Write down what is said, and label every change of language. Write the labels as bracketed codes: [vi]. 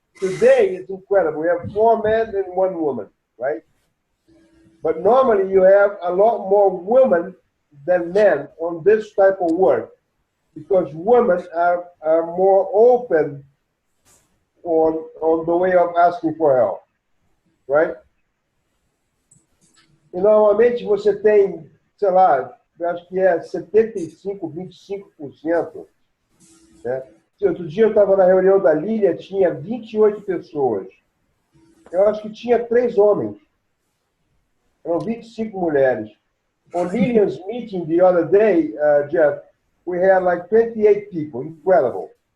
[en] Today it's incredible. We have 4 men and 1 woman, right? But normally you have a lot more women than men on this type of work, because women are more open on the way of asking for help. Right? [pt] E normalmente você tem, sei lá, eu acho que é 75%, 25%. Né? Outro dia eu estava na reunião da Lília, tinha 28 pessoas. Eu acho que tinha 3 homens. Eram 25 mulheres. [en] On Lilian's meeting the other day, Jeff, we had like 28 people. Incredible.